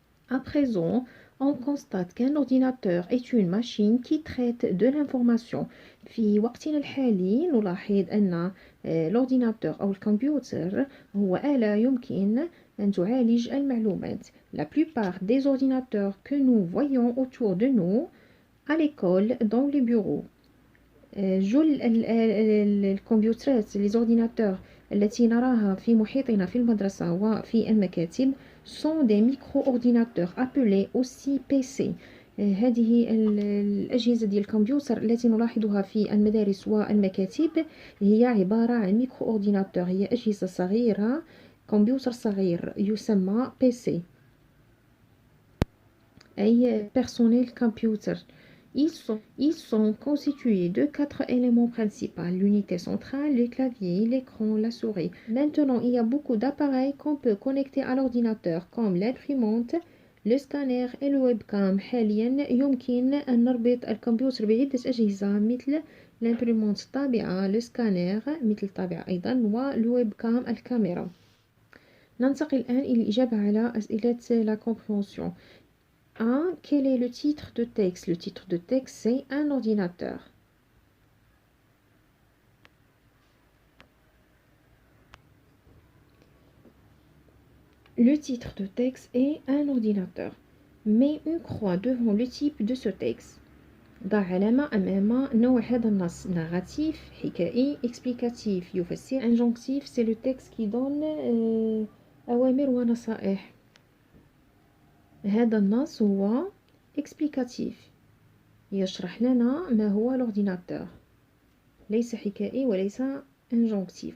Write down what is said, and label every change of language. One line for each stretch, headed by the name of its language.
French: À présent, on constate qu'un ordinateur est une machine qui traite de l'information.
Arabic: في وقتنا الحالي نلاحظ أن l'ordinateur أو الكمبيوتر هو آلة يمكن أن تعالج المعلومات.
French: La plupart des ordinateurs que nous voyons autour de nous, à l'école, dans les bureaux.
Arabic: جل الكمبيوترات
French: les ordinateurs
Arabic: التي نراها في محيطنا في المدرسة وفي المكاتب
French: sont des micro-ordinateurs appelés aussi PC.
Arabic: هذه الأجهزة ديال الكمبيوتر التي نلاحظها في المدارس والمكاتب هي عبارة عن micro-ordinateur، هي أجهزة صغيرة، كمبيوتر صغير يسمى PC أي personnel computer.
French: Ils sont constitués de 4 éléments principaux, l'unité centrale, le clavier, l'écran, la souris. Maintenant, il y a beaucoup d'appareils qu'on peut connecter à l'ordinateur, comme l'imprimante, le scanner et le webcam.
Arabic: حاليا يمكن أن نربط الكمبيوتر بعدة أجهزة مثل l'imprimante الطابعة، le scanner مثل الطابعة أيضا، والويبكام الكاميرا. ننتقل الآن إلى الإجابة على أسئلة la compréhension.
French: Quel est le titre de texte? Le titre de texte, c'est un ordinateur. Le titre de texte est un ordinateur. Mets une croix devant le type de ce texte.
Arabic: ضع علامة أمام نوع هذا النص.
French: narratif, حكائي, explicatif, يفسر. injonctif, c'est le texte qui donne
Arabic: أوامر ونصائح. هذا النص هو explicatif، يشرح لنا ما هو l'ordinateur. ليس حكائي وليس injonctif.